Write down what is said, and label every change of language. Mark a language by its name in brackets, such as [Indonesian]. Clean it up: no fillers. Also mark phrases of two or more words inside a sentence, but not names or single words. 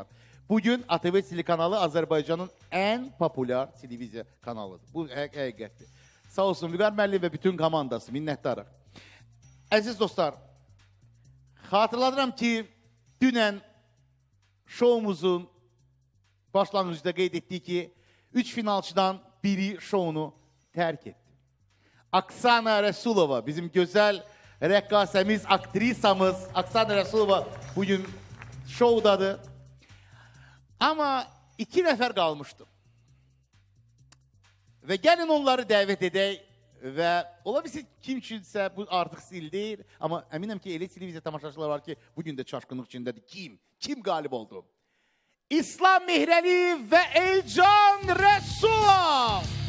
[Azerbaijani] Bugün ATV telekanalı Azərbaycanın ən populyar televiziya kanalıdır. Bu həqiqətdir. Sağ olsun Vüqar müəllim və bütün komandası, minnətdarıq. Əziz dostlar, xatırladıram ki, dünən şoumuzun başlanğıcında qeyd etdik ki, 3 finalçıdan biri şounu terk etti. Aksana Resulova, bizim güzel rəqqasəmiz, aktrisamız Aksana Resulova bugün şovdadır. Ama 2 nəfər qalmışdı. Və gəlin onları dəvət edək və ola bilsin kim üçünsə bu artıq sil deyil. Amma əminəm ki, elə televiziya tamaşaçılar var ki, bugün də çaşqınlıq içindədir. Kim qalib oldu? İslam Mihrəliyev və Elcan Rəsulov.